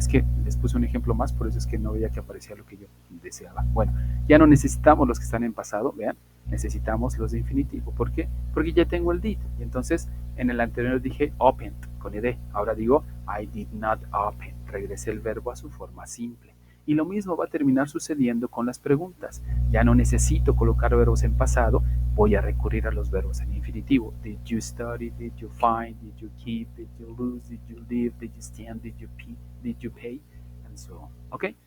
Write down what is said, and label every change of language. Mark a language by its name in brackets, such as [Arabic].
[Spanish] Es que les puse un ejemplo más, por eso es que no veía que aparecía lo que yo deseaba. Bueno, ya no necesitamos los que están en pasado, vean, necesitamos los de infinitivo. ¿Por qué? Porque ya tengo el did. Y entonces en el anterior dije opened con ed. Ahora digo [English] I did not open. [Spanish] Regresé el verbo a su forma simple. Y lo mismo va a terminar sucediendo con las preguntas. Ya no necesito colocar verbos en pasado, voy a recurrir a los verbos en infinitivo. [English] Did you study? Did you find? Did you keep? Did you lose? Did you live? Did you stand? Did you pay? And so on. ¿Ok?